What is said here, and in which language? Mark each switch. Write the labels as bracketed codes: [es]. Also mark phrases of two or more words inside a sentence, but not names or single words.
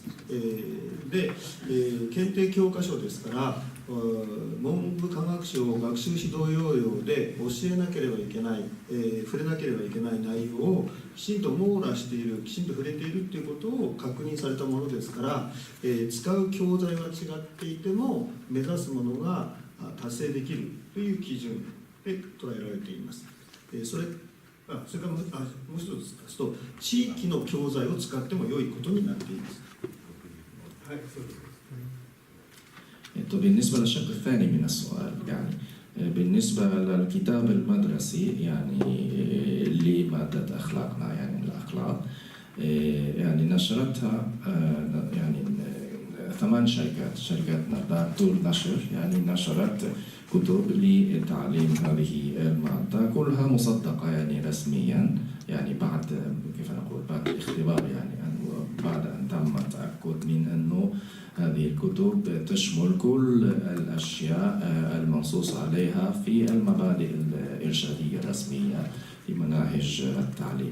[ja] で、検定教科書ですから、文部科学省学習指導要領で教えなければいけない、触れなければいけない内容をきちんと網羅している、きちんと触れているということを確認されたものですから、使う教材は違っていても目指すものが達成できるという基準で捉えられています。それからもう一つですと、地域の教材を使っても良いことになっています。はい、そうです。 [ar] بالنسبة للشق الثاني من السؤال يعني بالنسبة للكتاب المدرسي يعني لمادة أخلاقنا يعني الأخلاق يعني نشرتها يعني 8 شركات دور نشر يعني نشرت كتب لتعليم هذه المادة كلها مصدقة يعني رسميا يعني بعد كيف نقول بعد الاختبار يعني بعد أن تم التأكد من أنه هذه الكتب تشمل كل الأشياء المنصوص عليها في المبادئ الإرشادية الرسمية في مناهج التعليم.